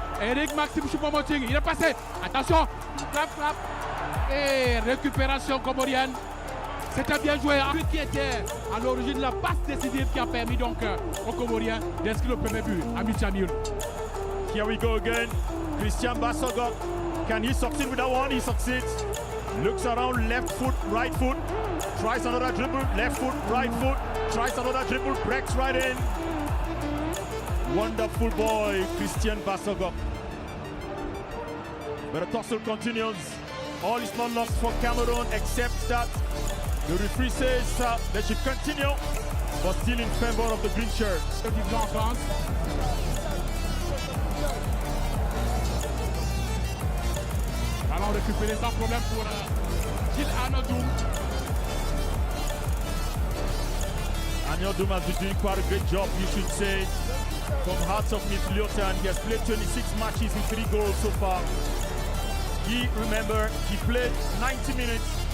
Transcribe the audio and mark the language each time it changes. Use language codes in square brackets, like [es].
[fr] Eric Maxime Choupo-Moting, il est passé. Attention, frappe. Et récupération comorienne. C'était bien joué. Lui qui était à l'origine de la passe décisive qui a permis donc aux Comoriens d'inscrire le premier but à Michamil. [en] Here we go again. Christian Bassogok. Can he succeed with that one? He succeeds. Looks around, left foot, right foot. Tries another dribble, left foot, right foot. Tries another dribble, breaks right in. Wonderful boy, Christian Bassogok. But the tussle continues. All is not lost for Cameroon except that the referee says they should continue, but still in favor of the green shirts. [fr] En France. Ballon récupéré sans problème pour Gilles Anodoum. [en] Anodoum has been doing quite a great job, you should say, from Hearts of Midlota, and he has played 26 matches with 3 goals so far. Remember, he played 90 minutes.